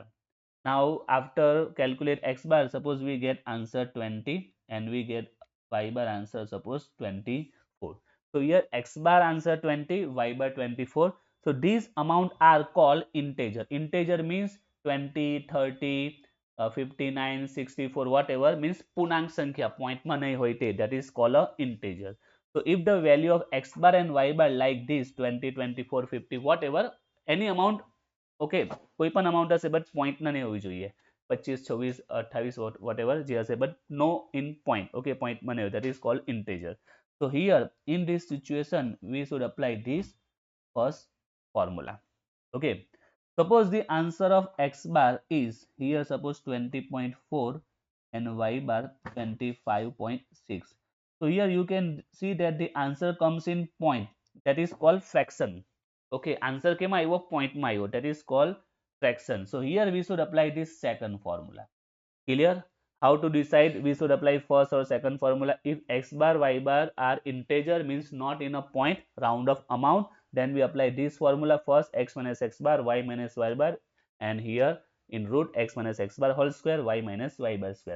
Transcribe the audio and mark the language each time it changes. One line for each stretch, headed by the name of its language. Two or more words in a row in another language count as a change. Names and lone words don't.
English: Now after calculate x bar, suppose we get answer 20 and we get y bar answer suppose 24. So here x bar answer 20, y bar 24. So these amount are called integer. Integer means 20, 30, 59, 64, whatever, means
Gujarati: પૂર્ણાંક સંખ્યા, point માં નહીં હોય તે,
English: that is called a integer. So if the value of x bar and y bar like this 20, 24, 50, whatever, any amount,
Gujarati: okay, કોઈ પણ amount હશે but point ના નહીં હોવી જોઈએ, 25, 26, 28, whatever જે હશે,
English: but no in point.
Gujarati: Okay, point માં નહીં હોય,
English: that is called integer. So here in this situation we should apply this first formula. Okay, suppose the answer of x bar is here suppose 20.4 and y bar 25.6. So here you can see that the answer comes in point, that is called fraction.
Gujarati: Okay, answer કેમાં આવ્યો, point માં આવ્યો,
English: that is called fraction. So here we should apply this second formula. Clear? How to decide? We should apply first or second formula. If x bar y bar are integer, means not in a point, round of amount, then we apply this formula first, x minus x bar, y minus y bar, and here in root x minus x bar whole square, y minus y bar square.